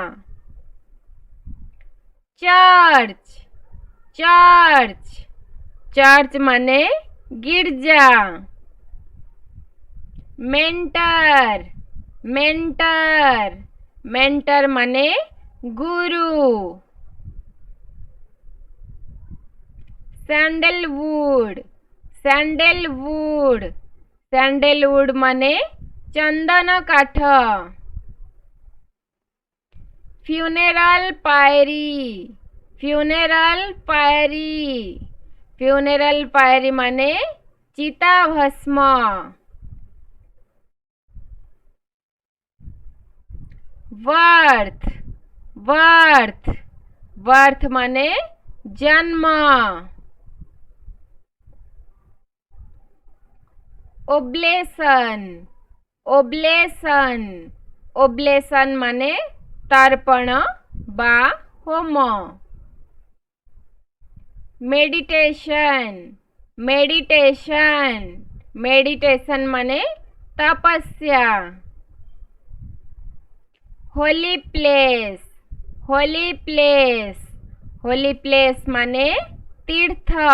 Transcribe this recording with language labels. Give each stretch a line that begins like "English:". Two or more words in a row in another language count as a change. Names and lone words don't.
English: church, church, church
Maithili: माने गिरजा,
English: mentor, mentor, mentor
Maithili: माने गुरु,
English: sandalwood, sandalwood, sandalwood
Maithili: माने चंदन काठ,
English: funeral pyre, funeral pyre, funeral pyre
Maithili: माने चिता भस्म,
English: birth, birth, birth
Maithili: माने जन्म,
English: oblation, oblation, oblation
Maithili: माने तर्पण बा होम,
English: meditation, meditation, meditation
Maithili: माने तपस्या,
English: holy place, holy place, holy place
Maithili: माने तीर्थ,